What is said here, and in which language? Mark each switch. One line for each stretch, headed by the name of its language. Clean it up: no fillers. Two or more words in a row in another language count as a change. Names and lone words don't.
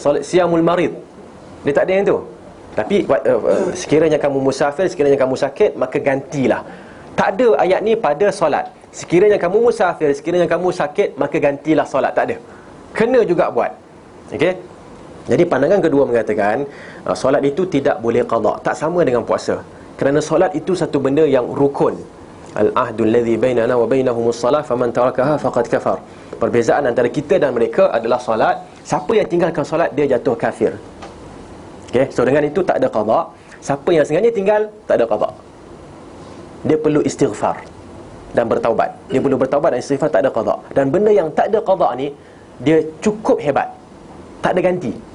Arabic: صيام المريض,
Malay: dia tak ada yang tu. Tapi sekiranya kamu musafir, sekiranya kamu sakit, maka gantilah. Tak ada ayat ni pada solat. Sekiranya kamu musafir, sekiranya kamu sakit, maka gantilah solat. Tak ada. Kena juga buat. Jadi pandangan kedua mengatakan solat itu tidak boleh qada. Tak sama dengan puasa. Kerana solat itu satu benda yang rukun.
Arabic: العهد الذي بيننا وبينهم الصلاة فمن تركها فقد كفر.
Malay: Perbezaan antara kita dan mereka adalah solat. Siapa yang tinggalkan solat, dia jatuh kafir. Okey, so dengan itu tak ada qada. Siapa yang sengaja tinggal, tak ada qada. Dia perlu istighfar dan bertaubat. Dia perlu bertaubat dan istighfar, tak ada qada. Dan benda yang tak ada qada ni, dia cukup hebat, tak ada ganti.